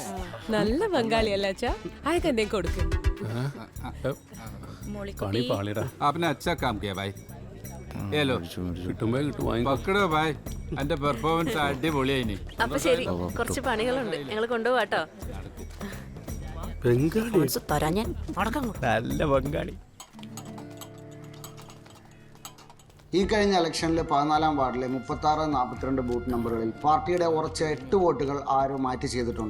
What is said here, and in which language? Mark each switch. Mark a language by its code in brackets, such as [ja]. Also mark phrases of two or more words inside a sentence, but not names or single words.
[ml] നല്ല ബംഗാളിയല്ല അച്ഛാ. അതൊക്കെ എന്തേ കൊടുക്കും. പണി പാളിടാ. [hi] आपने अच्छा काम किया भाई. ये लो [ml] കിട്ടുമ്പോ കിട്ടും. [hi] पकड़ो भाई. [ml] എന്റെ പെർഫോമൻസ് അടിപൊളിയായിനി. അപ്പൊ ശരി, കുറച്ച് പണികളുണ്ട്, ഞങ്ങൾ കൊണ്ടുപോവാട്ടോ. ബംഗാളി തരാ ഞാൻ. നല്ല ബംഗാളി. ഈ കഴിഞ്ഞ ഇലക്ഷനിൽ 14-ാം വാർഡിലെ 36-42 ബൂത്ത് നമ്പറുകളിൽ പാർട്ടിയുടെ ഉറച്ച 8 വോട്ടുകൾ ആരോ മാറ്റി ചെയ്തിട്ടുണ്ട്.